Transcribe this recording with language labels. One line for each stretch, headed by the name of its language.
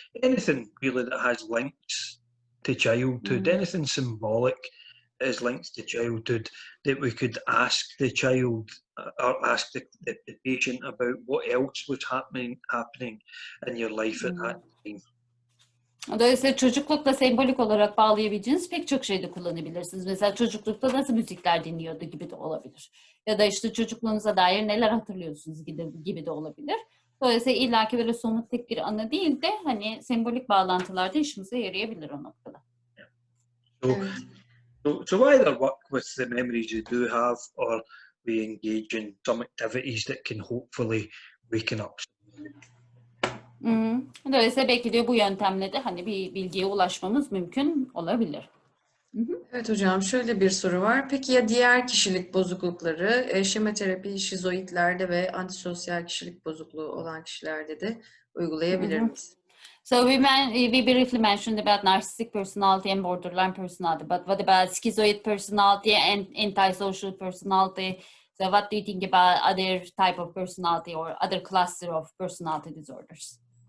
English: Anything really that has links to childhood, anything symbolic that is linked to childhood that we could ask the child or ask the patient about what else was happening in your life at that time.
Turkish: Dolayısıyla çocuklukla sembolik olarak bağlayabileceğiniz pek çok şeyde kullanabilirsiniz. Mesela çocuklukta nasıl müzikler dinliyordu gibi de olabilir. Ya da işte çocukluğunuza dair neler hatırlıyorsunuz gibi de olabilir. Dolayısıyla illaki böyle somut tek bir anı değil de hani sembolik bağlantılarda işimize yarayabilir o noktada.
English: So either work with the memories you do have or we engage in some activities that can hopefully waken up.
Turkish: Dolayısıyla belki de bu yöntemle de hani bir bilgiye ulaşmamız mümkün olabilir. Evet hocam, şöyle bir soru var. Peki ya diğer kişilik bozuklukları, şema terapi şizoidlerde ve antisosyal kişilik bozukluğu olan kişilerde de uygulayabilir miyiz?
English: So we briefly mentioned about narcissistic personality and borderline personality, but what about schizoid personality and antisocial personality? So what do you think about other type of personality or other cluster of personality disorders?